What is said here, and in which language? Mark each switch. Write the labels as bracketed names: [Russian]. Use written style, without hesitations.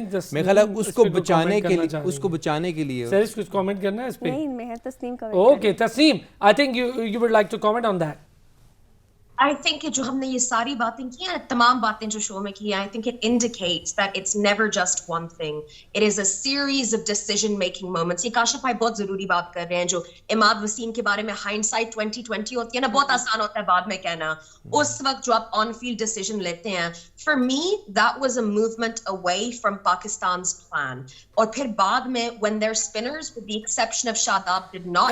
[Hindi] मेरे ख्याल है उसको बचाने के लिए सर कुछ कमेंट करना है इस पे? नहीं, मैं तस्नीम का। [English] Okay Tasneem, I think you would like to comment on that. I think [Hindi] जो हमने ये सारी बातें की हैं, [English] तमाम बातें जो शो में की हैं, I think it indicates that it's never just one thing. It is a series of decision-making moments. [Hindi] ये काशिफ भाई बहुत ज़रूरी बात कर रहे हैं, जो इमाद वसीम के बारे में hindsight 2020 होती है ना, बहुत आसान होता है बाद में कहना। उस वक्त जो आप [English] on-field decision लेते हैं, for me that was a movement away from Pakistan's plan. [Hindi] और फिर बाद में [English] when their spinners, with the exception of Shadab, did not